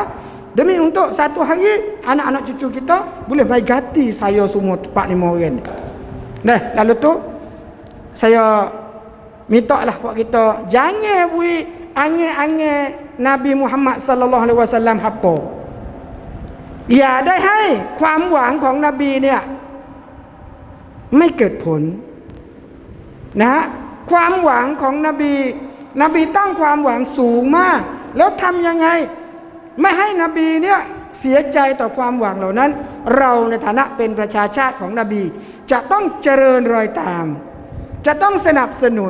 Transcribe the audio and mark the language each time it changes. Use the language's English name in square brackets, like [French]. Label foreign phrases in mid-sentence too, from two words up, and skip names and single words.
[Malay] Demi untuk satu hari anak-anak cucu kita boleh baik ganti saya semua 4-5 orang ni. Lalu tu saya minta lah buat kita jangan bui angin-angin Nabi Muhammad [Arabic] صلى الله عليه وسلم [Malay] apa. [Thai] Ya ได้ให้ความหวังของนบีเนี่ยไม่เกิดผลนะฮะความหวังของนบีตั้งความหวังสูงมากแล้วทำยังไงไม่ให้นบีเนี่ยเสียใจ ต่อความหวังเหล่านั้นเราในฐานะเป็นประชาชาติของนบีจะต้องเจริญรอยตามจะต้องสนับสนุน